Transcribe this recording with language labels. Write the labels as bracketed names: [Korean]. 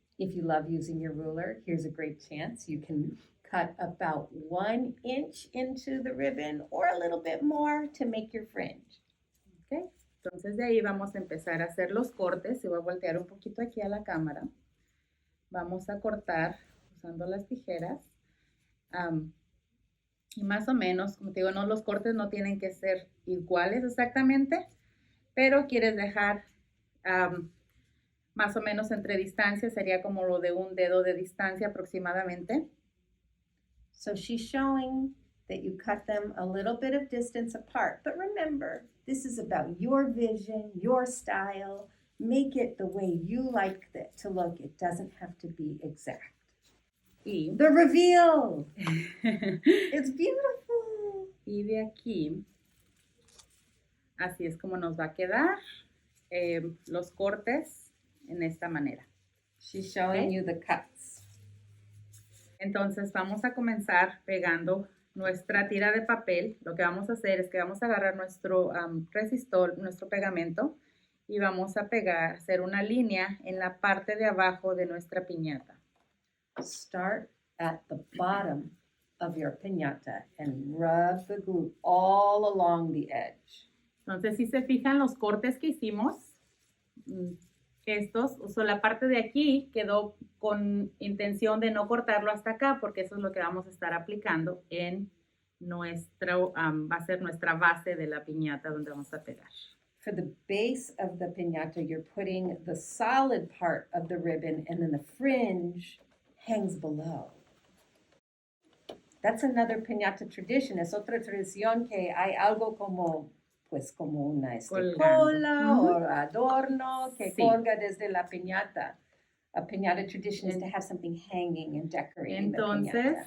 [English] If you love using your ruler, here's a great chance. You can cut about 1 inch into the ribbon or a little bit more to make your fringe. Okay. [Spanish] Entonces de ahí vamos a empezar a hacer los cortes. Y voy a voltear un poquito aquí a la cámara. Vamos a cortar usando las tijeras. Y más o menos, como te digo, no, los cortes no tienen que ser iguales exactamente, pero quieres dejar más o menos entre distancia, sería como lo de 1 dedo de distancia aproximadamente. [English] So she's showing that you cut them a little bit of distance apart, but remember, this is about your vision, your style. Make it the way you like it to look. It doesn't have to be exact. [Spanish] Y [English] the reveal. It's beautiful. [Spanish] Y de aquí, así es como nos va a quedar los cortes en esta manera. [English] She's showing you the cuts. [Spanish] Entonces vamos a comenzar pegando nuestra tira de papel. Lo que vamos a hacer es que vamos a agarrar nuestro resistor, nuestro pegamento, y vamos a hacer una línea en la parte de abajo de nuestra piñata. [English] Start at the bottom of your piñata and rub the glue all along the edge. [Spanish] Entonces, si se fijan los cortes que hicimos, la parte de aquí quedó con intención de no cortarlo hasta acá, porque eso es lo que vamos a estar aplicando en va a ser nuestra base de la piñata donde vamos a pegar. [English] For the base of the piñata, you're putting the solid part of the ribbon, and then the fringe hangs below. That's another piñata tradition. [Spanish] Es otra tradición que hay algo como una cola o adorno que colga desde la piñata. [English] A piñata tradition is to have something hanging and decorating the piñata.